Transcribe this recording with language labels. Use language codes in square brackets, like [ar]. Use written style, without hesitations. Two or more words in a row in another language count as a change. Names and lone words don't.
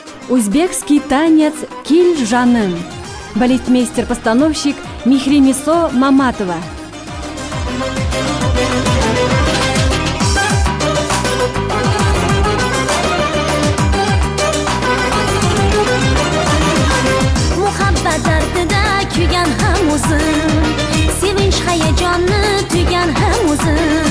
[ru] Узбекский танец «Киль жаным». Балетмейстер-постановщик Михремисо Маматова. [uz] Muhabbat dardida kuygan ham o'zim, sevinch hayajonni tuygan ham o'zim.